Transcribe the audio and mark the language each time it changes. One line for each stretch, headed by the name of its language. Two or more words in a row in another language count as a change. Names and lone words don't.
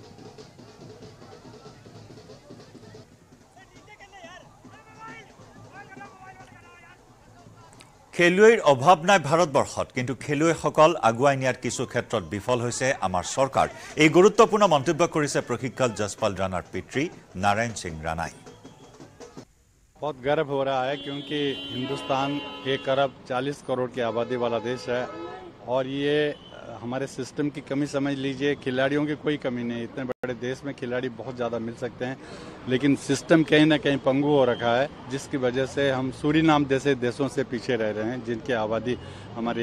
Assamese: খেলুৱৈৰ অভাৱ নাই ভাৰতবৰ্ষত কিন্তু খেলুৱৈসকল আগুৱাই নিয়াৰ কিছু ক্ষেত্ৰত বিফল হৈছে আমাৰ চৰকাৰ এই গুৰুত্বপূৰ্ণ মন্তব্য কৰিছে প্ৰশিক্ষক জসপাল ৰাণাৰ পিতৃ নাৰায়ণ সিং ৰাণাই
Hindi: बहुत गर्व हो रहा है क्योंकि हिंदुस्तान 1 अरब 40 करोड़ की आबादी वाला देश है और ये हमारे सिस्टम की कमी समझ लीजिए खिलाड़ियों की कोई कमी नहीं इतने बड़े देश में खिलाड़ी बहुत ज़्यादा मिल सकते हैं लेकिन सिस्टम कहीं ना कहीं पंगु हो रखा है जिसकी वजह से हम सूरीनाम जैसे देशों से पीछे रह रहे हैं जिनकी आबादी हमारे